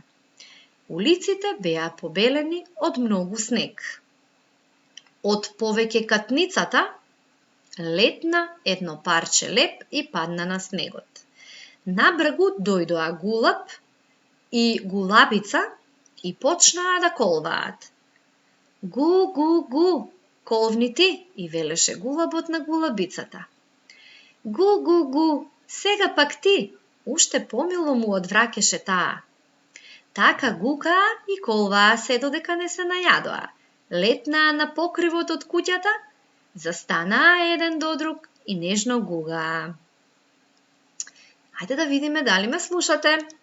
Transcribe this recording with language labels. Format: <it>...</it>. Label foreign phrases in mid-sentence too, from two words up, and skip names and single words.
<mk>Улиците беа побелени од многу снег. Од повеќе катницата летна едно парче леп и падна на снегот. На бргу дојдоа гулаб и гулабица и почнаа да колваат. Гу, гу, гу, колвни ти, и велеше гулабот на гулабицата. Гу, гу, гу, сега пак ти, уште помило му одвраќаше таа. Така гукаа и колваа се додека не се најадоа. Летнаа на покривот од куќата, застанаа еден до друг и нежно гугаа. Хајде да видиме дали ме слушате.</mk>